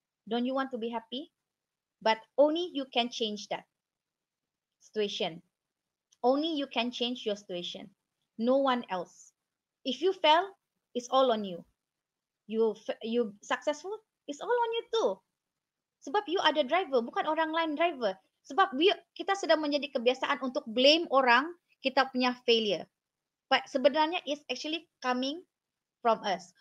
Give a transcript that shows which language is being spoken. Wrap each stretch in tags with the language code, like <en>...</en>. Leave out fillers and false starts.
<en>Don't you want to be happy? But only you can change that situation. Only you can change your situation. No one else. If you fail, it's all on you. You successful, it's all on you too.</en> <ms>Sebab you ada driver, bukan orang lain driver. Sebab kita sudah menjadi kebiasaan untuk blame orang kita punya failure.</ms> <en>But sebenarnya it's actually coming from us.</en>